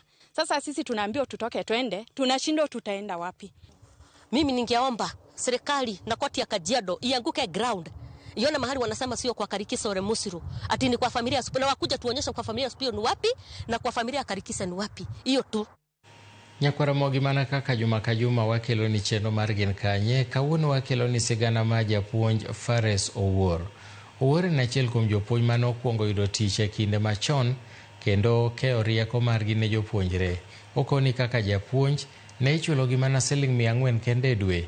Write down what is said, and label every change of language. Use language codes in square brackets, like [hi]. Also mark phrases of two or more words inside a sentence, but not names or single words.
[sw] Sasa sisi tunaambiwa tutoke twende, tunashindwa tutaenda wapi? Mimi ningeomba serikali na koti ya Kajiado ianguke ground. Iona mahali wanasema sio kwa Karikisa Ole Musiru, ati ni kwa familia Supio, na wakuja tuonyesha kwa familia Supio ni wapi na kwa familia Karikisa ni wapi. Hiyo tu. [luo] Nyakwaramogi mana kaka Juma Kajuma wakelo ni cheno margin kanye, kawuono wakelo ni sigana ma japuonj Fares Owuor. Owuor en achiel kuom jopuonj mane okuongo yudo tich e kinde machon kendo keyo rieko margi ne jopuonjre. Okoni kaka japuonj ne ichulogi mana Sh400 kende e dwe.